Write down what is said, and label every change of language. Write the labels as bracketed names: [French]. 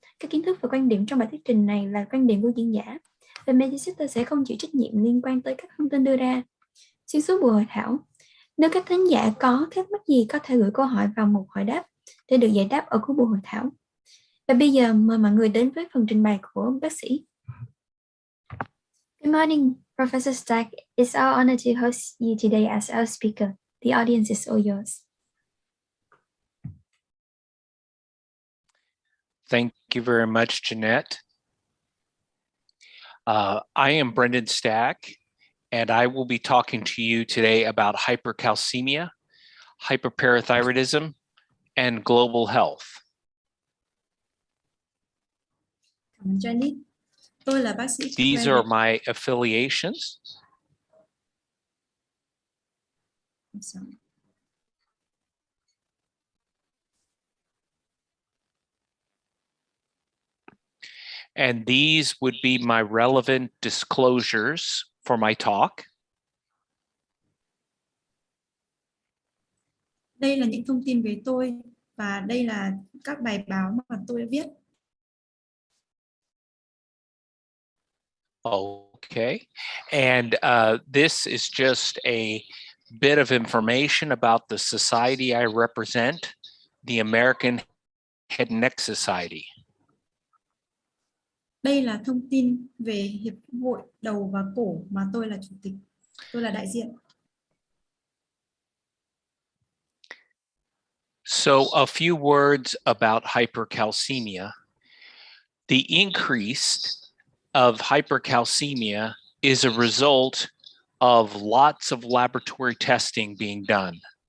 [Vietnamese] Các kiến thức và quan điểm trong bài thuyết trình này là quan điểm của diễn giả, và Medicenter sẽ không chịu trách nhiệm liên quan tới các thông tin đưa ra. Xuyên suốt buổi hội thảo, nếu các thính giả có thắc mắc gì có thể gửi câu hỏi vào mục hỏi đáp để được giải đáp ở cuối buổi hội thảo. Và bây giờ mời mọi người đến với phần trình bày của bác sĩ. [English] Good morning, Professor Stack. It's our honor to host you today as our speaker. The audience is all yours. Thank you very much, Jeanette. I am Brendan Stack, and I will be talking to you today about hypercalcemia, hyperparathyroidism, and global health. [Vietnamese] Cảm ơn Janet. Tôi là bác sĩ. [English] These are my affiliations. And these would be my relevant disclosures for my talk. [Vietnamese] Đây là những thông tin về tôi và đây là các bài báo mà tôi đã viết. [English] Okay, and this is just a bit of information about the society I represent, the American Head and Neck Society. [Vietnamese] Đây là thông tin về Hiệp hội đầu và cổ mà tôi là chủ tịch, tôi là đại diện. [English] So a few words about hypercalcemia. The increase of hypercalcemia is a result of lots of laboratory testing being done.